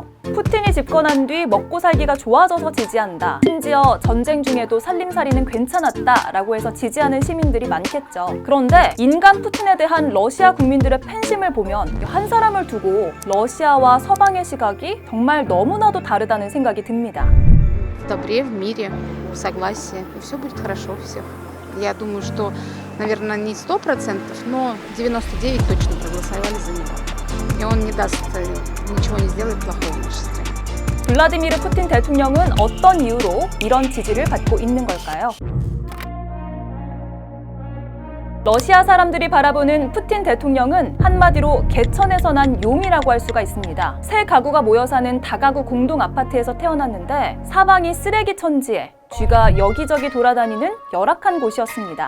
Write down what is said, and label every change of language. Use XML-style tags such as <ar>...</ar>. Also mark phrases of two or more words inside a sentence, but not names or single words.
<ko>푸틴이 집권한 뒤 먹고 살기가 좋아져서 지지한다. 심지어 전쟁 중에도 살림살이는 괜찮았다라고 해서 지지하는 시민들이 많겠죠. 그런데 인간 푸틴에 대한 러시아 국민들의 팬심을 보면 한 사람을 두고 러시아와 서방의 시각이 정말 너무나도 다르다는 생각이 듭니다.</ko> <ru>В добре, в мире, в согласии, и все будет хорошо у всех. Я думаю, что, наверное, не 100%, но 99% точно проголосовали за него. И он не даст, ничего не сделает плохого в нашей стране.</ru> <ko>블라디미르 푸틴 대통령은 어떤 이유로 이런 지지를 받고 있는 걸까요? 러시아 사람들이 바라보는 푸틴 대통령은 한마디로 개천에서 난 용이라고 할 수가 있습니다. 세 가구가 모여 사는 다가구 공동 아파트에서 태어났는데 사방이 쓰레기 천지에 쥐가 여기저기 돌아다니는 열악한 곳이었습니다.</ko>